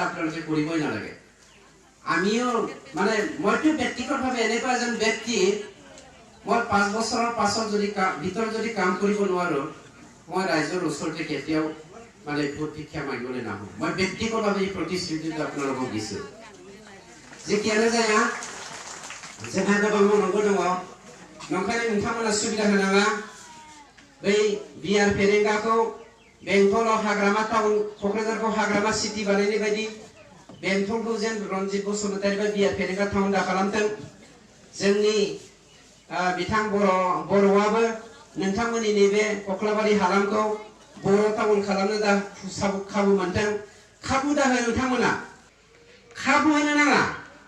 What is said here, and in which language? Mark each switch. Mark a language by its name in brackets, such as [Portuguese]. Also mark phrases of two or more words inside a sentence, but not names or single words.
[Assamese] আপোনালোকে কৰিবই নালাগে আমিও মানে মইতো ব্যক্তিগতভাৱে এনেকুৱা এজন ব্যক্তি মই 5 বছৰৰ পাছত যদি ভিতৰত যদি কাম কৰিব নোৱাৰো মই ৰাইজৰ ওচৰতে কেতিয়াও মানে ভোট ভিক্ষা মাগিবলৈ নাহো মই ব্যক্তিগতভাৱে এই প্ৰতিশ্ৰুতিটো আপোনালোকক দিছো যে কেনে যায় যে ভাগত মই নগদ [Bodo] দङ नंखायनो नोंथांमोना सुबिदा होनाङा बै बिआर फेरेंगाखौ बेंटलाव हाग्रामा टाउन क'क्राझारखौ हाग्रामा सिटी बानायनाय बायदि बेंटलखौ जेन रनजित बसुमतारी बा बिआर फेरेंगा टाउन दा खालामथों जोंनि बिथां बर'आबो नोंथांमोननि नैबे कक्लाबारि हालामखौ बर' टाउन खालामनो दा खाबु मोनथों खाबु दा हो नोंथांमोना खाबु होनो नाङा